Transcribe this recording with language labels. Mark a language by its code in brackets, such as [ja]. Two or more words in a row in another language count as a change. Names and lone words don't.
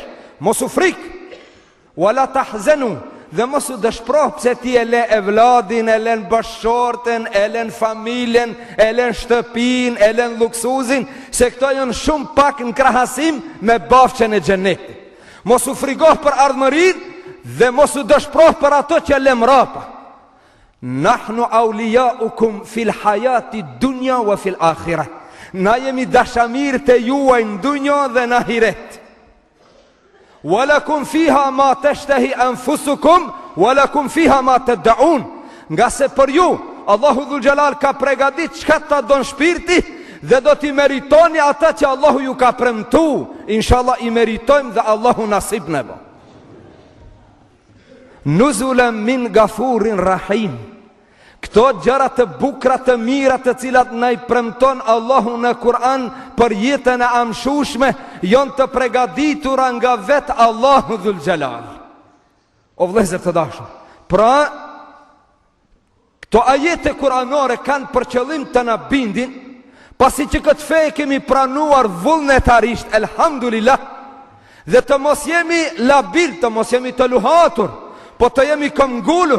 [sq] Mos u frik, [ar] ولا تحزنوا, [sq] dhe mos u dëshpëroh pse ti e le evladin, e le bashorten, e le familjen, e le shtëpin, e le luksuzin, se këto janë shumë pak në krahasim me bafqen e xhenetit. Mos u frigoh për ardhmërinë dhe mos u dëshpëroh për ato që le mrapa. [ar] نحن أولياؤكم في الحياة الدنيا وفي الآخرة. [sq] Na jemi dashamirët e juaj në dunjë dhe në ahiret. [ar] ولكم فيها ما تشتهي أنفسكم ولكم فيها ما تدعون. [sq] Nga se për ju Allahu Dhul Jalal ka përgatit çka ta don shpirti dhe do t'i meritoni ata që Allahu ju ka premtu. Inshallah i meritojmë dhe Allahu nasib në bo. [ar] نزلا من غفور رحيم. [sq] Këto gjëra të bukra të mira të cilat na i premton Allahu në Kur'an për jetën e amshushme janë të përgatitura nga vetë Allahu Dhul Jalal. O vëllezër të dashur, pra këto ajete kuranore kanë për qëllim të na bindin, pasi që këtë fe kemi pranuar vullnetarisht, elhamdulillah, dhe të mos jemi labil, të mos jemi të luhatur, po të jemi këmgullur.